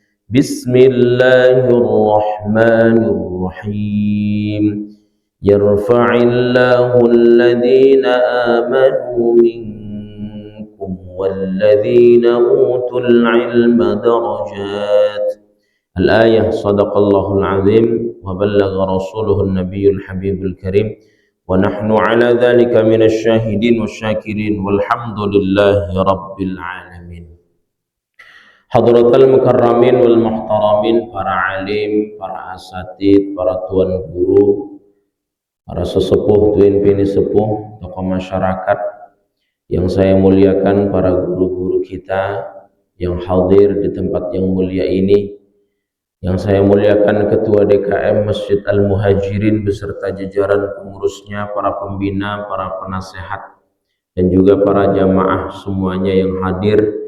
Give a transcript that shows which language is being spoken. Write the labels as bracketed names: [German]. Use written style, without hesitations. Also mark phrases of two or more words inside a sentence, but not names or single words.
[Arabic] بسم الله الرحمن الرحيم. يرفع الله الذين آمنوا منكم والذين أوتوا العلم درجات. الآية صدق الله العظيم وبلغ رسوله النبي الحبيب الكريم ونحن على ذلك من الشاهدين والشاكرين والحمد لله رب العالمين. حضرات المكرمين والمحترمين, [Indonesian] para alim, para asatid, para tuan guru, para sesepuh, tuan bini sepuh, tokoh masyarakat yang saya muliakan, para guru-guru kita yang hadir di tempat yang mulia ini, yang saya muliakan Ketua DKM Masjid Al-Muhajirin beserta jajaran pengurusnya, para pembina, para penasehat, dan juga para jamaah semuanya yang hadir.